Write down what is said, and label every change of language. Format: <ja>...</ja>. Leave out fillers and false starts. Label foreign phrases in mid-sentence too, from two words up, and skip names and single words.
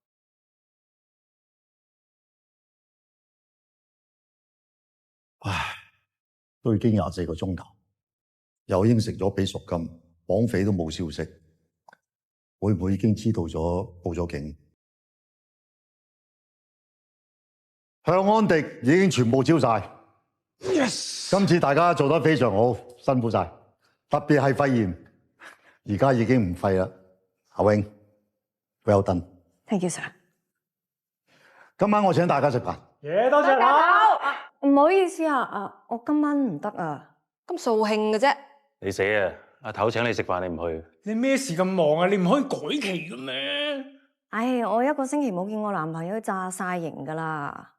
<yue>唉，都已經24個鐘頭，又應承咗俾贖金，綁匪都冇消息，會唔會已經知道咗報咗警？向安迪已經全部招晒。Yes！今次大家做得非常好，辛苦晒，特別係肺炎，而家已經唔肺啦。阿永 ，</yue> <en>well done。 Thank you, sir。</en> <yue>今晚我請大家食飯。多謝啦。唔好意思啊，我今晚唔得啊。咁掃興嘅啫。你死啊！阿頭請你食飯，你唔去。你咩事咁忙啊？你唔可以改期嘅咩？唉，我1個星期冇見我男朋友炸晒型噶啦。</yue>